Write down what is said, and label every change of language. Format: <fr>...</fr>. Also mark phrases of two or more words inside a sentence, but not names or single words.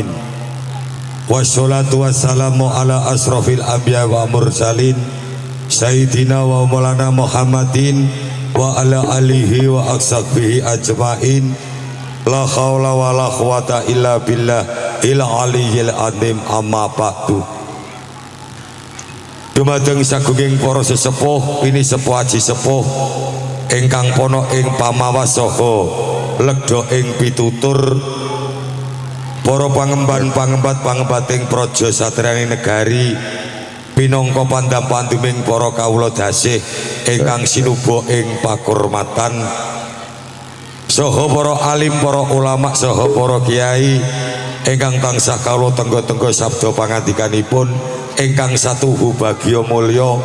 <ar>والصلاة والسلام على أشرف الأنبياء والمرسلين سيدنا ومولانا محمد وعلى آله وأصحابه أجمعين. لا حول ولا قوة إلا بالله العلي العظيم. أما بعد.</ar> <jv>Dumateng sagunging para sesepuh ini sepuh aji sepuh ingkang pono ing pamawas saha legda ing pitutur, para pangemban-pangembat pangembating praja satriyaning negari pinangka pandhap-pandhuming para kawula dasih ingkang sinuba ing pakurmatan, saha para alim, para ulama, saha para kiai ingkang tansah kawula tenggo-tenggo sabda pangandikanipun ingkang satuhu bagya mulya.</jv>